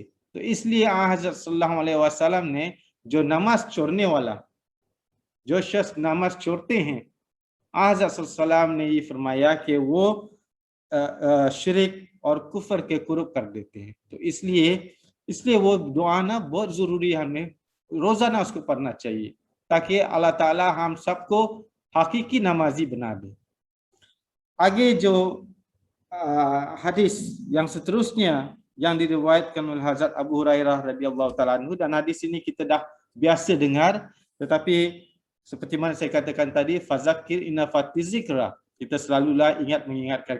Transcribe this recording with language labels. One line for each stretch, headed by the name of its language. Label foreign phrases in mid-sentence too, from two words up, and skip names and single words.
Hindi: तो इसलिए हज़रत
Arabic: صلى الله عليه وسلم
Hindi: ने जो नमाज छोड़ने वाला, जो शख्स नमाज छोड़ते हैं, हज़रत
Arabic: صلى الله عليه وسلم
Hindi: ने ये फरमाया कि वो शिरक और कुफ्र के कुर्ब कर देते हैं। तो इसलिए वो दुआ ना बहुत जरूरी है, हमें रोजाना उसको पढ़ना चाहिए ताकि अल्लाह ताला हम सबको हकीकी नमाजी बना दे। आगे जो
Malay: hadis yang seterusnya yang diriwayatkan oleh Hazrat Abu Hurairah
Arabic: رضي الله تعالى عنه,
Malay: dan hadis ini kita dah biasa dengar, tetapi seperti mana saya katakan tadi,
Arabic: فذكر إن الذكرى,
Malay: kita selalulah mengingatkan.